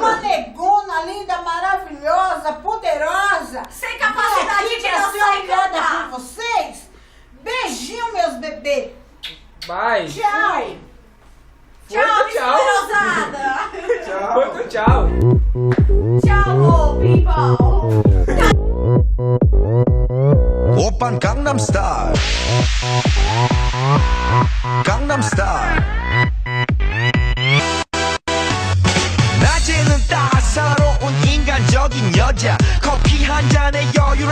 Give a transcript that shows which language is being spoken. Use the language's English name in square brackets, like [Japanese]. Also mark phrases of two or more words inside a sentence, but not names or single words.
[Portuguese] uma negona linda, maravilhosa, poderosa. Sem capacidade Aqui de pra dançar ser e olhada cantar. por vocês. Beijinho, meus bebês. Vai. Tchau. Tchau, Tchau. esclerosada. Tchau. Foi teu tchau. Tchau, people. [Korean] 오빤 강남스타일 강남스타일 낮에는 따사로운 인간적인 여자 커피 한 잔에 여유를